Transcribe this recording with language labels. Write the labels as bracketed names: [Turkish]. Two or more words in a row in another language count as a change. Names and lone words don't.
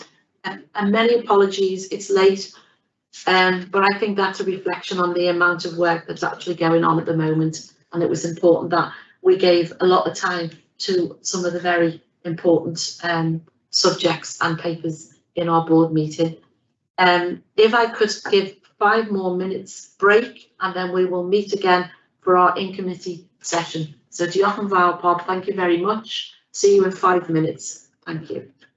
[English] And many apologies, it's late, but I think that's a reflection on the amount of work that's actually going on at the moment, and it was important that we gave a lot of time to some of the very important subjects and papers in our board meeting. If I could give 5 more minutes break, and then we will meet again for our in-committee session. [Welsh] So diolch yn fawr, Bob, [English] thank you very much. See you in 5 minutes. Thank you.